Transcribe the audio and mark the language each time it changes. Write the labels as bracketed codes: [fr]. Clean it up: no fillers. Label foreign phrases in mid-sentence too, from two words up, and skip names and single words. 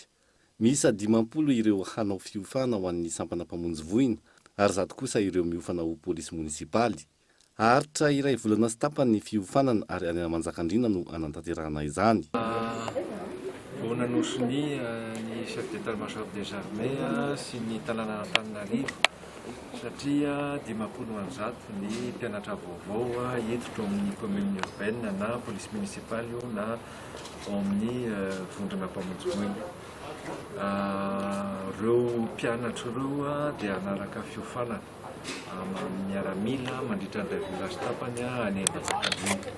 [mg] Miisa 50 ireo hanao fiofana ho an'ny sampana-mpamonjy voina ary 10 kosa ireo miofana ho polisy municipaly. Aritra iray volana sy tapany fiofanana ary any Manjakandriana no anantanterahana izany. Vao nanosony ny [fr] chef d'état-major des armées [mg] sy ny tanàna Antananarivo satria 50 ny mpianatra vaovao entitra amin'ny [fr] commune urbaine [mg] na [fr] police municipale [mg] na amin'ny vondrona mpamonjy voina. Ireo mpianatra ireo dia anaraka fiofanana miaramila mandritra ny village tapany any Manjakandriana.